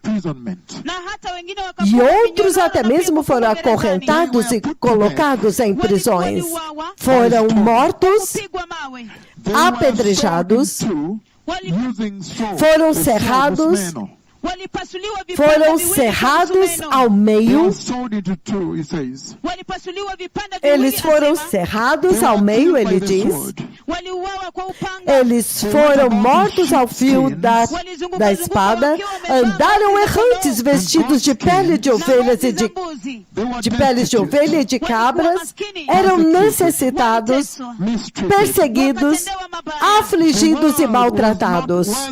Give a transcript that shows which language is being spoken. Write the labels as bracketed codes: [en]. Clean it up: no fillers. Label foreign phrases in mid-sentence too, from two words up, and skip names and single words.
[pt] E outros até mesmo foram acorrentados e colocados em prisões. Foram mortos, apedrejados, foram cerrados ao meio, [sw] walipasuliwa vipande viwili, [pt] Eles foram [sw] asema, [pt] cerrados ao meio, ele diz. [sw] waliuawa kwa upanga, [pt] Eles foram mortos ao fio da espada, andaram errantes vestidos de pele de ovelhas e de peles de ovelha e de cabras, eram necessitados, perseguidos, afligidos e maltratados.